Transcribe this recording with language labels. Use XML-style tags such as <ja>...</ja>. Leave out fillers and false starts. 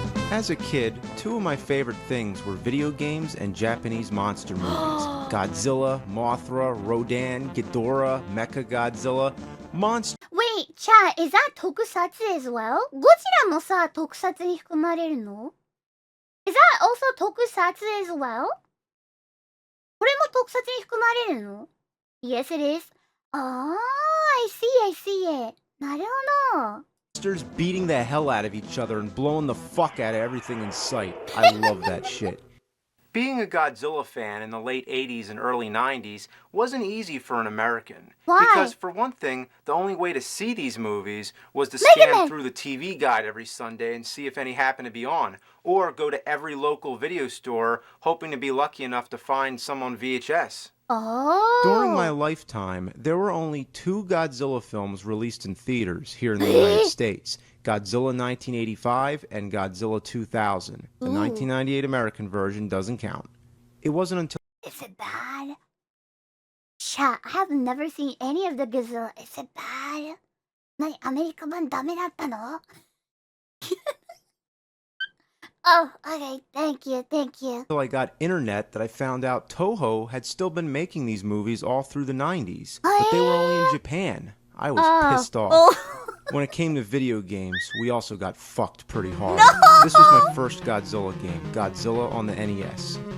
<en>As a kid, two of my favorite things were video games and Japanese monster movies. Godzilla, Mothra, Rodan, Ghidorah, Mechagodzilla, Monster. Wait, chat, is that tokusatsu as well?</en> <ja>Godzilla もさ、tokusatsu に含まれるの?</ja> <en>Is that also tokusatsu as well?</en> <ja>これもtokusatsu に含まれるの?</ja> <en>Yes, it is. Oh, I see it.</en> <ja>なるほど。</ja> <en>Monsters beating the hell out of each other and blowing the fuck out of everything in sight. I love that shit. Being a Godzilla fan in the late 80s and early 90s wasn't easy for an American. Why? Because, for one thing, the only way to see these movies was to scan through the TV guide every Sunday and see if any happened to be on, or go to every local video store hoping to be lucky enough to find some on VHS. Oh. During my lifetime, there were only 2 Godzilla films released in theaters here in the United States. Godzilla 1985 and Godzilla 2000. The 1998 American version doesn't count. It wasn't until... Is it bad? Chat, I have never seen any of the Godzilla. Is it bad?</en> <ja>何、アメリカ版ダメだったの?</ja> <en>Oh, okay, thank you. So I got internet that I found out Toho had still been making these movies all through the 90s. But they were only in Japan. I was pissed off. When it came to video games, we also got fucked pretty hard. No! This was my first Godzilla game, Godzilla on the NES.</en>